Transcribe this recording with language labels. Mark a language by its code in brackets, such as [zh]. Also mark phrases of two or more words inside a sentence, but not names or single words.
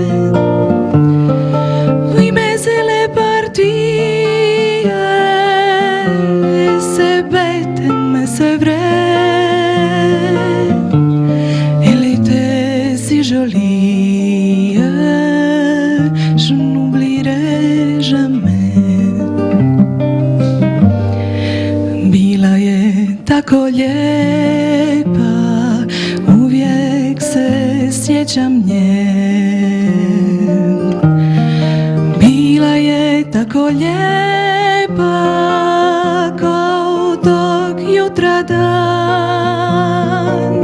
[fr] Oui, mais elle est partie, et c'est bête, mais c'est vrai. Elle était si jolie, je n'oublierai jamais. [hr] Bila je tako lijepa, uvijek se sjećam nje. Bila je tako lijepa kao tog jutra dan.